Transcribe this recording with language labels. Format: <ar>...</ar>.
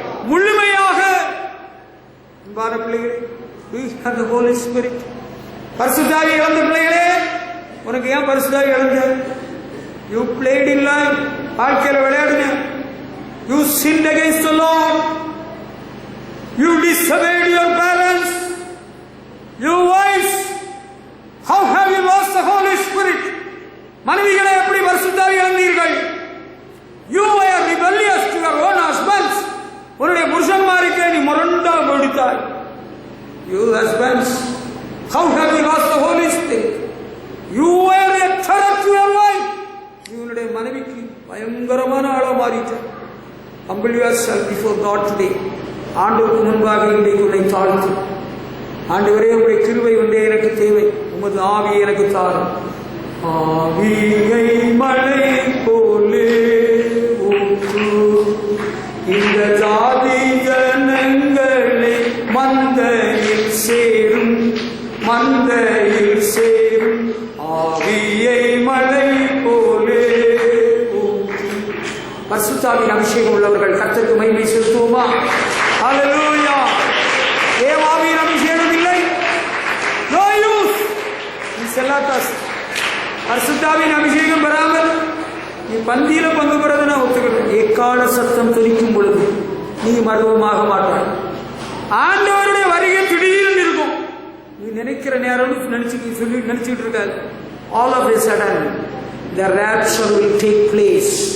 <ta>முழுமையாக அன்பான பிள்ளைகளே,</ta> <en>we have the Holy Spirit.</en> <ta>பரிசுத்தாவி இழந்த பிள்ளைகளே, உனக்கு ஏன் பரிசுத்தாவி இழந்த?</ta> <en>You played in life,</en> <ta>வாழ்க்கையில் விளையாடுங்க.</ta> <en>You sinned against the Lord. You disobeyed your parents, your wives. How have you lost the Holy Spirit?</en> <ta>மனைவிகளை எப்படி பரிசுத்தாவி இழந்தீர்கள்?</ta> <en>You were rebellious to your own husbands.</en> <ta>உன்னுடைய புருஷன்மாருக்கு நீ முரண்டா கொடுத்தாய்.</ta> <en>You husbands, how have you lost the Holy Spirit? You were a terror to your wife.</en> <ta>உன்னுடைய மனைவிக்கு பயங்கரமான ஆளா மாறிட்டாய்.</ta> <en>Humble yourself before God today.</en> <ta>ஆண்டவருக்கு முன்பாக இன்றைக்கு உன்னை தாழ்த்து, ஆண்டவரே உம்முடைய கிருபை ஒன்றே எனக்கு தேவை, உமது ஆவியை எனக்கு தாரும். ஆவியை மழை போலே ஊற்று, இந்த ஜாதி ஜனங்களை மந்தையில் சேரும், மந்தையில் சேரும். ஆவியை மழை போலே ஊற்று. பரிசுத்தாவின் அபிஷேகம் உள்ளவர்கள் கர்த்தருக்கு மகிமை செலுத்துவோமா? ஹல்லேலூயா. தேவாவின் அபிஷேகம் இல்லை,</ta> <en>no use.</en> <ta>நீ செல்லாதாஸ். பரிசுத்தாவின் அபிஷேகம் பெறாமல் நீ பந்தியில பங்கு பெறதை நான் ஒத்துக்கிறேன். எக்கால சத்தம் துணிக்கும் பொழுது நீ மர்வமாக மாட்டாய். ஆண்டவருடைய வருகை திடீர்னு இருக்கும். நீ நினைக்கிற நேரம் நினைச்சுட்டு இருக்காது.</ta> <en>All of a sudden the rapture will take place.</en>